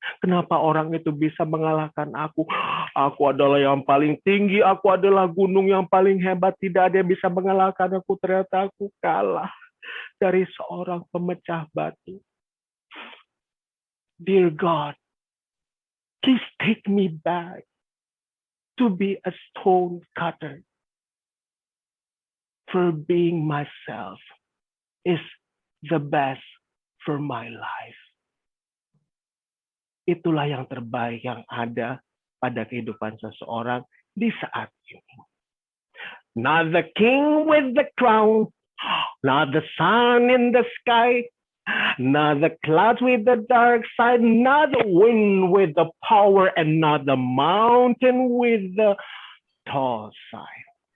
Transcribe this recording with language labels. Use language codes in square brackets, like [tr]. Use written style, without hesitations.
[id] Kenapa orang itu bisa mengalahkan aku? Aku adalah yang paling tinggi, aku adalah gunung yang paling hebat, tidak ada yang bisa mengalahkan aku. Ternyata aku kalah dari seorang pemecah batu. [en] Dear God, please take me back to be a stone cutter. For being myself is the best for my life. [id] Itulah yang terbaik yang ada pada kehidupan seseorang di saat ini. [en] Not the king with the crown, not the sun in the sky, not the clouds with the dark side, not the wind with the power, and not the mountain with the tall side.